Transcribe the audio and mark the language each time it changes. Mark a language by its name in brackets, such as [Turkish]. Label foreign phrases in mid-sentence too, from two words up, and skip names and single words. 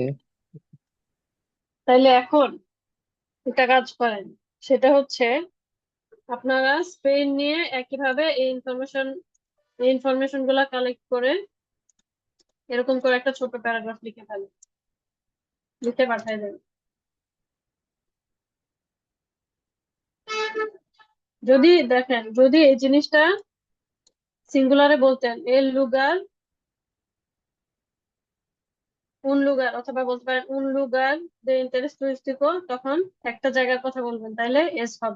[Bangla] তাইলে এখন একটা কাজ করেন, সেটা হচ্ছে আপনারা স্পেন নিয়ে একইভাবে এই ইনফরমেশন গুলা কালেক্ট করে এরকম করে একটা ছোট প্যারাগ্রাফ লিখে ফেলেন, লিখে পাঠিয়ে দেবেন। যদি দেখেন, যদি এই জিনিসটা সিঙ্গুলারে বলতেন [Spanish] el lugar un lugar, [Bangla] অথবা বলতে পারেন [Spanish] un lugar de interés turístico, [Bangla] তখন একটা জায়গার কথা বলবেন, তাইলে এস হবে।